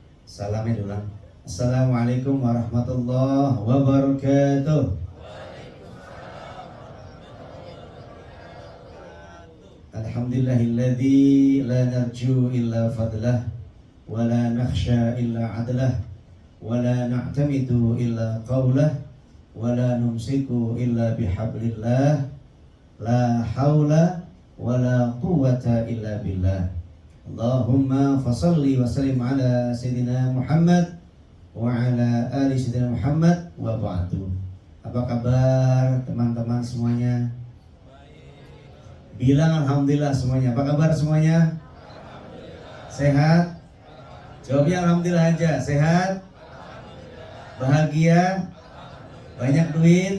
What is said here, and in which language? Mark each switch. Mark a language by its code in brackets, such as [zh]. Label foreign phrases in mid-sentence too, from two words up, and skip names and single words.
[id] Salamnya diulang. [ar] السلام عليكم ورحمة الله وبركاته. الحمد لله الذي لا نرجو إلا فضله ولا نخشى إلا عدله ولا نعتمد إلا قوله ولا نمسك إلا بحبل الله لا حول ولا قوة إلا بالله. اللهم فصل وسلم على سيدنا محمد وعلى آل سيدنا محمد وبعد. [id] Apa kabar teman-teman semuanya? Bilang alhamdulillah semuanya. Apa kabar semuanya? Sehat? Jawabnya alhamdulillah aja. Sehat? Bahagia? Banyak duit?